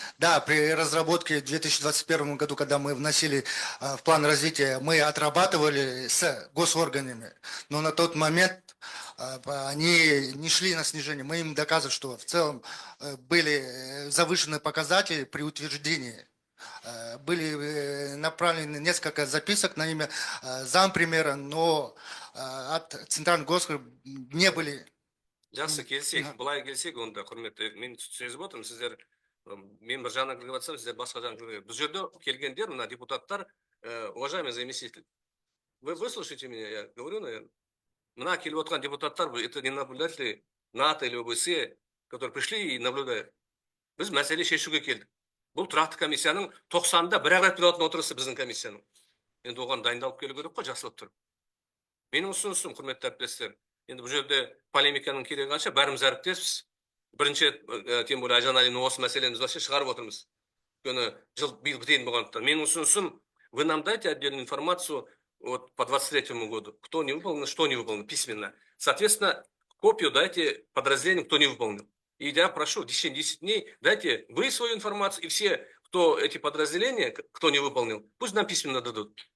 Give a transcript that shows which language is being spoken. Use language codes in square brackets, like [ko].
[ru] Да, при разработке в 2021 году, когда мы вносили в план развития, мы отрабатывали с госорганами, но на тот момент они не шли на снижение. Мы им доказывали, что в целом были завышенные показатели при утверждении. Были направлены несколько записок на имя зампремьера, но от центральных госорганов не были. [kk] Жақсы келсек, былай келсек, онда құрметті, мен сезіп отырмын, сіздер, мен бір жағынан кіріп жатсам, сіздер басқа жағынан кіріп. Бұл жерде келгендер, мына депутаттар, [ru] уважаемый заместитель, вы выслушайте меня, я говорю, наверное. [kk] Мына келіп отқан депутаттар, [ru] это не наблюдатели НАТО или ОБСЕ, которые пришли и наблюдают. [kk] Біз мәселе шешуге келдік. Бұл тұрақты комиссияның 90-да бір-ақ рет келетін отырысы біздің комиссияның. Енді оған дайындалып келу керек қой, жақсылап тұр. Менің ұсынысым, құрметті әріптестер, енді бұл жерде полемиканың керегі қанша, бәріміз әріптеспіз. Бірінші, [ru] тем более [kk] Айжан Алина осы мәселені [ru] вообще [kk] шығарып отырмыз. Өйткені жыл биыл бітейін болғандықтан. Менің ұсынысым, [ru] вы нам дайте отдельную информацию вот по 23 году, кто не выполнил, что не выполнил, письменно. Соответственно, копию дайте подразделениям, кто не выполнил. И я прошу, в течение 10 дней дайте вы свою информацию, и все, кто эти подразделения, кто не выполнил, пусть нам письменно дадут.